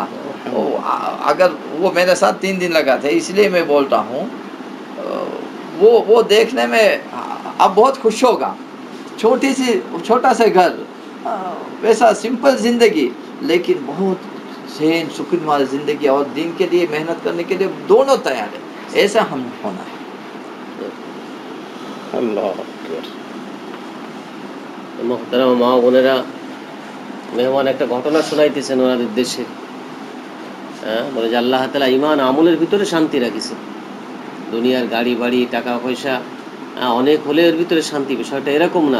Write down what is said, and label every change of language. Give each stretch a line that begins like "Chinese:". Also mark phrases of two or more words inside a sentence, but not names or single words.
Urdu: اگر وہ میرے ساتھ 3 دن لگا تھے، اس لیے میں بولتا ہوں وہ دیکھنے میں اب بہت خوش ہوگا. چھوٹا سا گھر، ویسا سمپل زندگی، لیکن بہت سین سکون والی زندگی، اور دین کے لیے محنت کرنے کے لیے دونوں تیار ہے. ایسا ہم ہونا ہے. اللہ.
Bangla: মোহতারাম মা বোনেরা, মেহমান একটা ঘটনা শোনাইতেছেন ওনাদের দেশে. বলে যে আল্লাহ তাআলা ঈমান আমলের ভিতরে শান্তি রাখিছে. দুনিয়ার গাড়ি বাড়ি টাকা পয়সা অনেক হলে এর ভিতরে শান্তি, বিষয়টা এরকম না.